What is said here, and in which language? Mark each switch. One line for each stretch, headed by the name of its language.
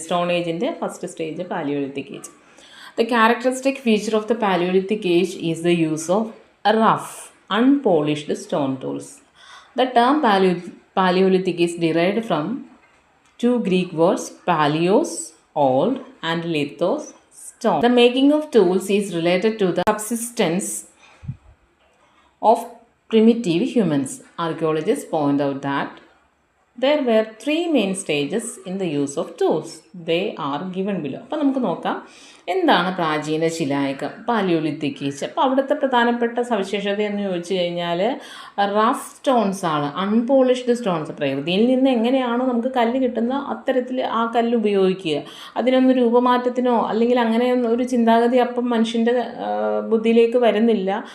English: Stone ഏജിൻ്റെ first stage Paleolithic age. The characteristic feature of the Paleolithic age is the use of rough, unpolished stone tools. The term Paleolithic is derived from 2 Greek words, paleos, old, and lithos, stone. The making of tools is related to the subsistence of primitive humans. Archaeologists point out that there were 3 main stages in the use of tools. They are given below.
Malayalam: അപ്പോൾ നമുക്ക് നോക്കാം എന്താണ് പ്രാചീന ശിലായുഗം, Palaeolithic age. അപ്പോൾ അവിടുത്തെ പ്രധാനപ്പെട്ട സവിശേഷത എന്ന് ചോദിച്ചു കഴിഞ്ഞാൽ
English: rough stones
Malayalam: ആണ്,
English: Unpolished stones.
Malayalam: പ്രകൃതിയിൽ നിന്ന് എങ്ങനെയാണോ നമുക്ക് കല്ല് കിട്ടുന്ന അത്തരത്തിൽ ആ കല്ല് ഉപയോഗിക്കുക. അതിനൊന്നും രൂപമാറ്റത്തിനോ അല്ലെങ്കിൽ അങ്ങനെ ഒരു ചിന്താഗതി അപ്പം മനുഷ്യൻ്റെ ബുദ്ധിയിലേക്ക് വരുന്നില്ല.